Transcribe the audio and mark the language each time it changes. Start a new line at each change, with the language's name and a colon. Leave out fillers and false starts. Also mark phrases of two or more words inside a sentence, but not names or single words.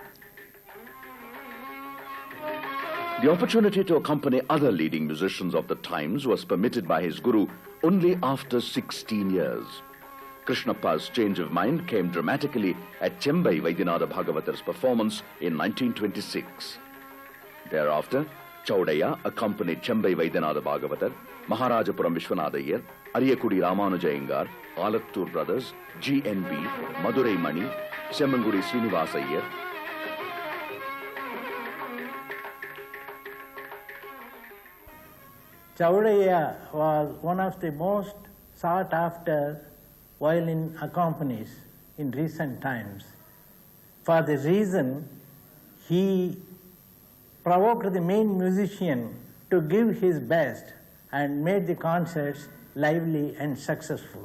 English: The opportunity to accompany other leading musicians of the times was permitted by his guru only after 16 years. Krishnappa's change of mind came dramatically at Chembai Vaidyanatha Bhagavatar's performance in 1926. Thereafter, Chowdiah accompanied Chembai Vaidyanatha Bhagavatar, Maharajapuram Vishwanatha Iyer, Ariyakudi Ramanuja Iyengar, Alattur Brothers, GNB, Madurai Mani, Semmangudi Srinivasa Iyer. Chowdiah was one of the most sought-after violin accompanies in recent times. For the reason, he provoked the main musician to give his best and made the concerts lively and successful.